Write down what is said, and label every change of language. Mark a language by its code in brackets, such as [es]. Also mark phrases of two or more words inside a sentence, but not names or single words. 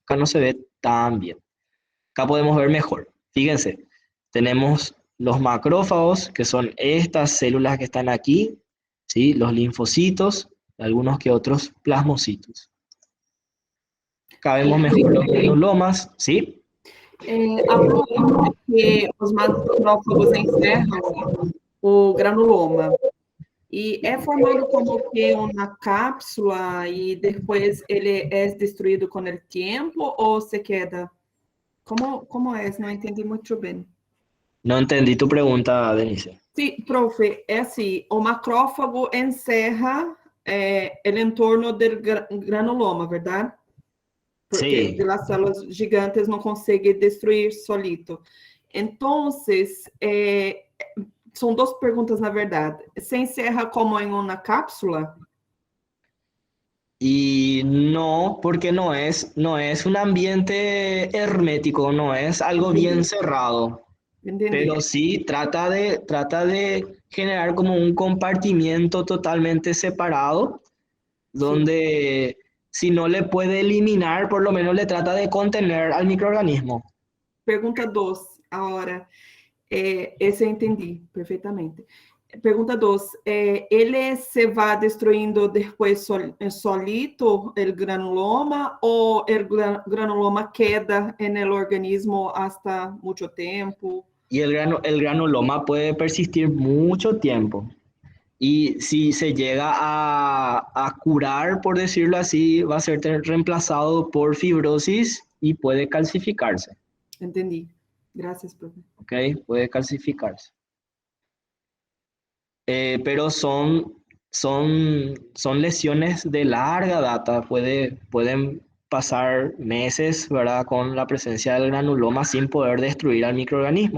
[es] Acá no se ve tan bien. Acá podemos ver mejor. Fíjense, tenemos los macrófagos, que son estas células que están aquí, ¿sí? Los linfocitos, algunos que otros plasmocitos. Acá vemos mejor los granulomas, ¿sí? [pt] A prova que os macrófagos encerram o granuloma e é formado como que uma cápsula e depois ele é destruído com o tempo ou se queda? Como é? Não entendi muito bem. [es] No entendí tu pregunta, Denise. [pt] Sim, profe, é assim, o macrófago encerra ele em torno do granuloma, verdade? Porque [es] Sí, [pt] as células gigantes não conseguem destruir solito. [es] Entonces, [pt] são duas perguntas, na verdade. Se encerra como em uma cápsula? [es] Y no, porque no es un ambiente hermético, no es algo bien [pt] Entendi, [es] cerrado, [pt] entendi. [es] pero sí trata de generar como un compartimiento totalmente separado, [pt] Sim. [es] donde si no le puede eliminar, por lo menos le trata de contener al microorganismo. [pt] Pergunta 2, agora. Esse eu entendi perfeitamente. Pergunta 2. Ele se vai destruindo depois solito o granuloma ou o granuloma queda no organismo hasta muito tempo? [es] Y el granuloma puede persistir mucho tiempo. Y si se llega a curar, por decirlo así, va a ser reemplazado por fibrosis y puede calcificarse, [pt] Entendi. Graças, profe. [es] ¿ok? Puede calcificarse. Pero son lesiones de larga data, pueden pasar meses, ¿verdad? Con la presencia del granuloma sin poder destruir al microorganismo.